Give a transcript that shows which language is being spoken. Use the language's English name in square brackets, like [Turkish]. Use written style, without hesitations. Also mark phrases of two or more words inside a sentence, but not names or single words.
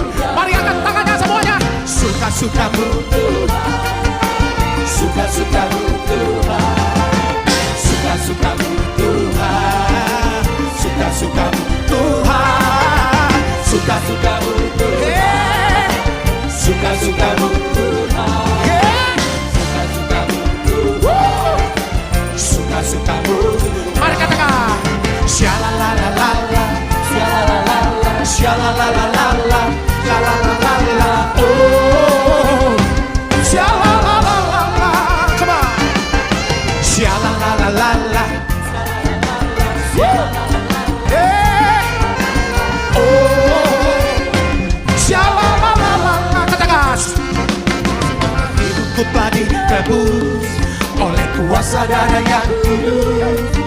[Indonesian] Mari angkat tangannya semuanya. Suka-sukamu Tuhan, suka-sukamu Tuhan, suka-sukamu Tuhan, suka-sukamu Tuhan, suka-sukamu Tuhan, suka-sukamu Tuhan, suka-sukamu Tuhan, suka-sukamu Tuhan. Mari katakan syalalalala, syalalalala, syalalalala, syalalalala, oh syalalalala, [English] come on, syalalalala, syalalalala. [Indonesian] Hidupku telah ditebus oleh kuasa darah yang kudus.